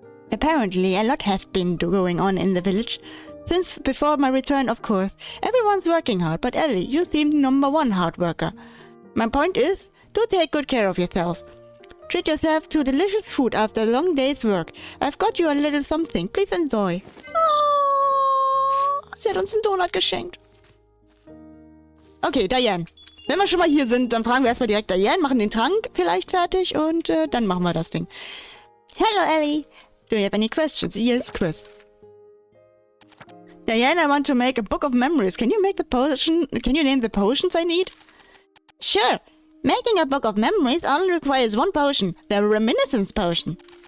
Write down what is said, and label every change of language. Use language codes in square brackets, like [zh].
[en] Apparently, a lot have been going on in the village. Since before my return, of course. Everyone's working hard, but Ellie, you seem #1 hard worker. My point is, do take good care of yourself. Treat yourself to delicious food after a long day's work. I've got you a little something. Please enjoy. [de] Oh, sie hat uns einen Donut geschenkt. Okay, Diane. Wenn wir schon mal hier sind, dann fragen wir erstmal direkt Diane, machen den Trank vielleicht fertig und dann machen wir das Ding. [en] Hello, Ellie. Do you have any questions? Yes, quiz. Diane, I want to make a book of memories. Can you make the potion? Can you name the potions I need? Sure. Making a book of memories only requires one potion, the reminiscence potion.